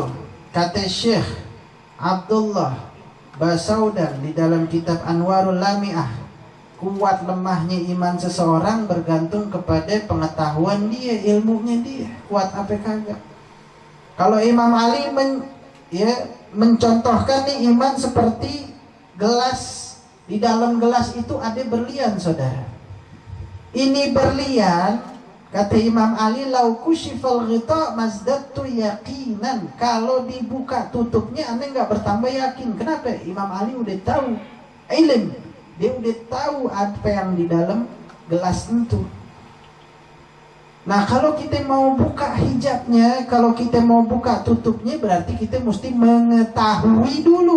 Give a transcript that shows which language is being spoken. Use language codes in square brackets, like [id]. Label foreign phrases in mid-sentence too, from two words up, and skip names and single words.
[id] Kata Syekh Abdullah Basaudan di dalam kitab Anwarul Lami'ah, kuat lemahnya iman seseorang bergantung kepada pengetahuan dia, ilmunya dia. Kuat apa kagak? Kalau Imam Ali mencontohkan nih iman seperti gelas. Di dalam gelas itu ada berlian, saudara. Ini berlian Kata Imam Ali, [ar] لو كشف الغطاء ما ازددت يقينا. [id] Kalau dibuka tutupnya, aneh nggak bertambah yakin. Kenapa? Imam Ali udah tahu ilm, dia udah tahu apa yang di dalam gelas itu. Nah, kalau kita mau buka hijabnya, kalau kita mau buka tutupnya, berarti kita mesti mengetahui dulu.